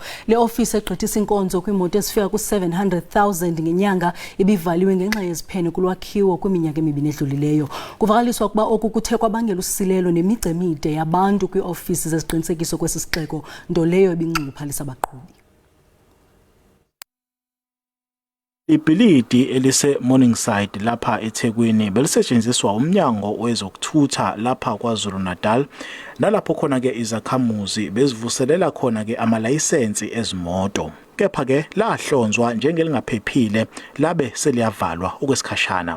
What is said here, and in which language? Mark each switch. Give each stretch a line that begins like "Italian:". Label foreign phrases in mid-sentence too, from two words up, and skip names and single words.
Xhosa: Le ofisi egqithisa inkonzo kwimoto ezifika ku-700,000 ngenyanga ibivaliwe ngenxa yeziphene kulwakhiwo kwiminyaka emibini edlulileyo. Kuvakaliswa ukuba oku kuthe kwabangela usilelo nemigca emide yabantu kwiofisi zeziqinisekiso kwesi sixeko, nto leyo ibinxunguphalisa abaqhubi.
Zulu: Ibhilidi elise Morningside lapha eThekwini belisetshenziswa umnyango wezokuthutha lapha KwaZulu-Natal, nalapho khona ke izakhamuzi bezivuselela khona ke amalayisensi ezimoto. Kepha ke lahlonzwa njengelingaphephile labe seliyavalwa okwesikhashana.